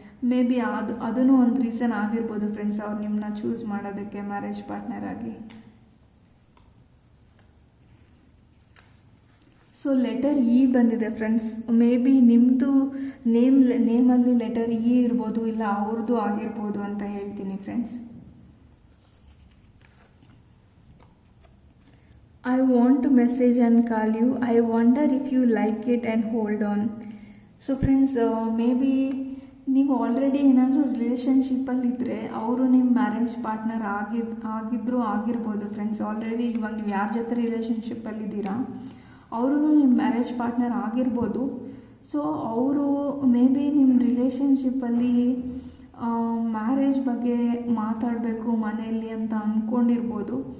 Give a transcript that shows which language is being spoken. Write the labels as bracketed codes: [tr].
[kn] May be ಅದೂ ಒಂದು reason ಆಗಿರ್ಬೋದು ಫ್ರೆಂಡ್ಸ್ ಅವ್ರು ನಿಮ್ಮನ್ನ ಚೂಸ್ ಮಾಡೋದಕ್ಕೆ ಮ್ಯಾರೇಜ್ ಪಾರ್ಟ್ನರ್ ಆಗಿ. ಸೊ ಲೆಟರ್ ಇ ಬಂದಿದೆ ಫ್ರೆಂಡ್ಸ್. ಮೇ ಬಿ ನಿಮ್ಮದು ನೇಮಲ್ಲಿ ಲೆಟರ್ ಇ ಇರ್ಬೋದು, ಇಲ್ಲ ಅವ್ರದ್ದು ಆಗಿರ್ಬೋದು ಅಂತ ಹೇಳ್ತೀನಿ friends. [en] I want to message and call you. I wonder if you like it and hold on. [kn] So friends, may be ನೀವು ಆಲ್ರೆಡಿ ಏನಾದರೂ ರಿಲೇಷನ್ಶಿಪ್ಪಲ್ಲಿದ್ದರೆ ಅವರು ನಿಮ್ಮ ಮ್ಯಾರೇಜ್ ಪಾರ್ಟ್ನರ್ ಆಗಿದ್ದರೂ ಆಗಿರ್ಬೋದು ಫ್ರೆಂಡ್ಸ್. ಆಲ್ರೆಡಿ ಇವಾಗ ನೀವು ಯಾರ ಜೊತೆ ರಿಲೇಷನ್ಶಿಪ್ಪಲ್ಲಿದ್ದೀರಾ ಅವರು ನಿಮ್ಮ ಮ್ಯಾರೇಜ್ ಪಾರ್ಟ್ನರ್ ಆಗಿರ್ಬೋದು. ಸೊ ಅವರು ಮೇ ಬಿ ನಿಮ್ಮ ರಿಲೇಷನ್ಶಿಪ್ಪಲ್ಲಿ ಮ್ಯಾರೇಜ್ ಬಗ್ಗೆ ಮಾತಾಡಬೇಕು ಮನೆಯಲ್ಲಿ ಅಂತ ಅಂದ್ಕೊಂಡಿರ್ಬೋದು.